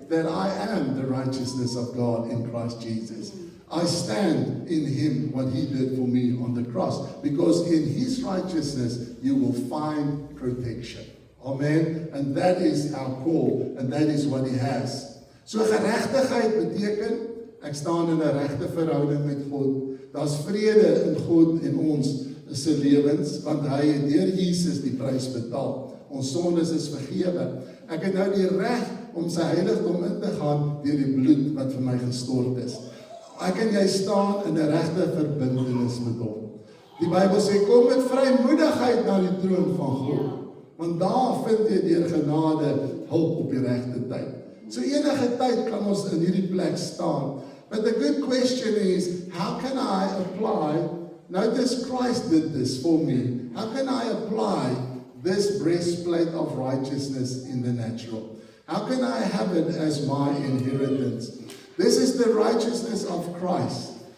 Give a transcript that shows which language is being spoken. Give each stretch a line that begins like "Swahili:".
English: that I am the righteousness of God in Christ Jesus. I stand in Him, what He did for me on the cross. Because in His righteousness, you will find protection. Amen. And that is our call, and that is what He has.
Afrikaans: So geregtigheid beteken, ek staan in 'n regte verhouding met God. Daar's vrede in God en ons se lewens, want Hy het deur Jesus die prys betaal. Ons sondes is vergewe. Ek het nou die reg om sy heiligdom in te gaan deur die bloed wat vir my gestort is. Ek en jy staan in 'n regte verbintenis met Hom. Die Bybel sê, kom met vrymoedigheid na die troon van God. Want daar vind jy deur genade hulp op die regte tyd. So enige tyd kan ons in hierdie plek staan.
English: But the good question is, how can I apply, notice Christ did this for me, how can I apply this breastplate of righteousness in the natural? How can I have it as my inheritance? This is the righteousness of Christ.